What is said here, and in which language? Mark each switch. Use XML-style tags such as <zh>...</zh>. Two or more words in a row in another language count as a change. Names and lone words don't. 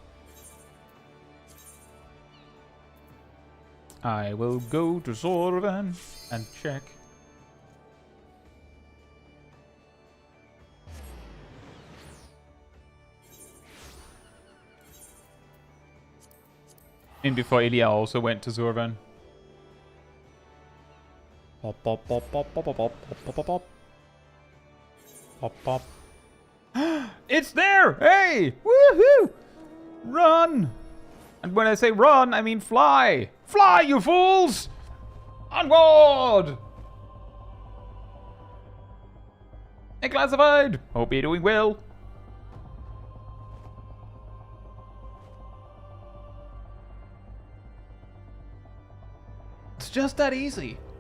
<en>I will go to Zorvan and check. And before Ilya also went to Zorvan. Pop, pop, pop, pop, pop, pop, pop, pop, pop, pop. Pop, pop. It's there! Hey! Woohoo! Run! And when I say run, I mean fly! Fly, you fools! Onward! Hey, Classified! Hope you're doing well. It's just that easy.</en>